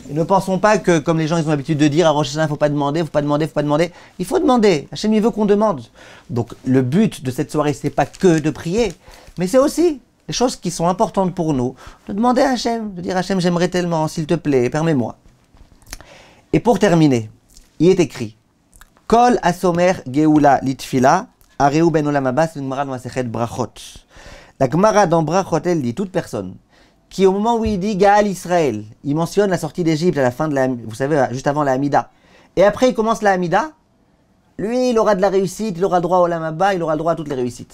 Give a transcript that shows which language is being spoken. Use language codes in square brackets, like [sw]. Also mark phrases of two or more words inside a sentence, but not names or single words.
[fr] Et ne pensons pas que, comme les gens ils ont l'habitude de dire, à Rosh Hashanah, il ne faut pas demander, il faut pas demander. Il faut demander. Hachem, il veut qu'on demande. Donc, le but de cette soirée, ce n'est pas que de prier, mais c'est aussi les choses qui sont importantes pour nous, de demander à Hachem, de dire Hachem, j'aimerais tellement, s'il te plaît, permets-moi. Et pour terminer, il est écrit, [he] כל הסומך גאולה לתפילה הרי זה בן עולם הבא, [fr] c'est une Gemara dans [he] מסכת ברכות. [fr] La Gemara dans Brachot, elle dit, toute personne qui, au moment où il dit [he] גאל ישראל, [fr] il mentionne la sortie d'Égypte à la fin de la, vous savez, juste avant la Hamida. Et après, il commence la Hamida. Lui, il aura de la réussite, il aura le droit au [he] עולם הבא, [fr] il aura le droit à toutes les réussites.